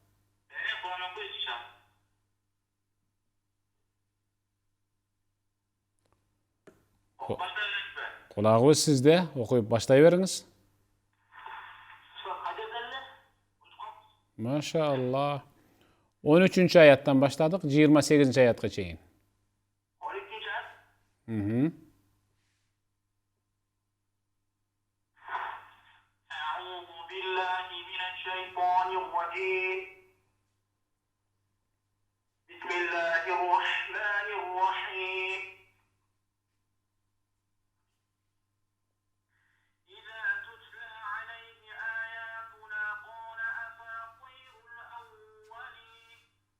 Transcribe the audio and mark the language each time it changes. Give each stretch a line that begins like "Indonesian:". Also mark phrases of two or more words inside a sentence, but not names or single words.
Kyrgyz: Кулагыбыз сизде, окуйуп баштай бериңиз. Машалла. 13-чү аяттан баштадык, 28-чи аятка чейин. 12-чи аят?
Arabic: أعوذ بالله من الشيطان الرجيم. بسم الله الرحمن الرحيم. إذا تتلى عليه آياتنا قال أساطير الأولين.